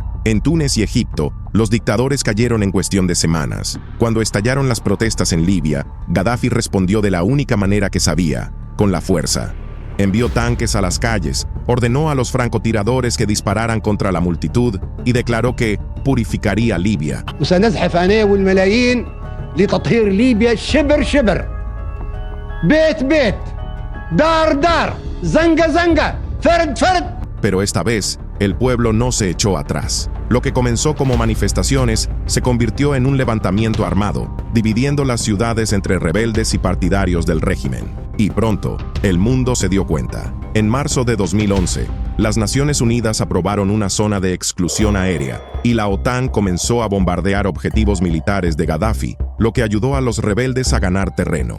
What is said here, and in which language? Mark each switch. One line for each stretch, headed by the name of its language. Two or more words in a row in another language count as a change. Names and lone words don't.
Spanish: En Túnez y Egipto, los dictadores cayeron en cuestión de semanas. Cuando estallaron las protestas en Libia, Gaddafi respondió de la única manera que sabía, con la fuerza. Envió tanques a las calles, ordenó a los francotiradores que dispararan contra la multitud y declaró que purificaría Libia.
Arabic: وسنزحف أنا والملايين لتطهير ليبيا شبر شبر بيت بيت دار دار زنقة زنقة فرد فرد.
Spanish: Pero esta vez, el pueblo no se echó atrás. Lo que comenzó como manifestaciones se convirtió en un levantamiento armado, dividiendo las ciudades entre rebeldes y partidarios del régimen. Y pronto, el mundo se dio cuenta. En marzo de 2011, las Naciones Unidas aprobaron una zona de exclusión aérea, y la OTAN comenzó a bombardear objetivos militares de Gaddafi, lo que ayudó a los rebeldes a ganar terreno.